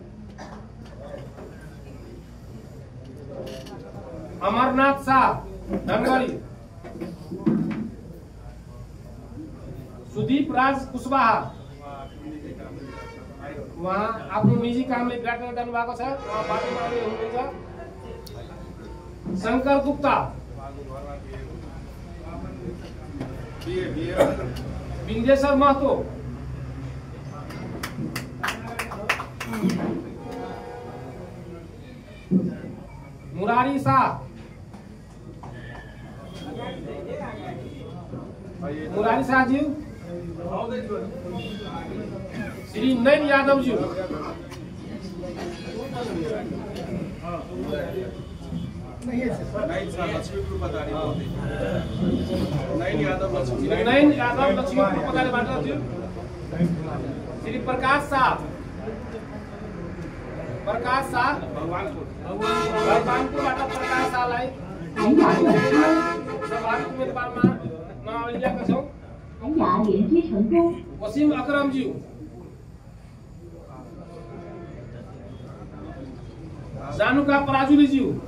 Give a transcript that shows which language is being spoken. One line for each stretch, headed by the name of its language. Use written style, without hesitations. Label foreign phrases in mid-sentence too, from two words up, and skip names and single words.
Nepali: अमरनाथ शाह धनगढी। सुदीप राज कुशवाहा उहाँ आफ्नो निजी कामले विराटनगर जानु भएको छ। उहाँ पार्टीमा हुनुहुन्छ। शंकर गुप्ता, विन्देश्वर महतो, मुरारी शाह, मुरारी शाह जी, श्री नयन यादव जी, नयन यादव लक्ष्मी पदारीबाट ज्यू, श्री प्रकाश शाह भगवानपुरबाट प्रकाश शाहलाई सभाको उम्मेदवारमा नामावली ल्याएका छौँ। वसीम अकरम जी, जानुका पराजुली जी,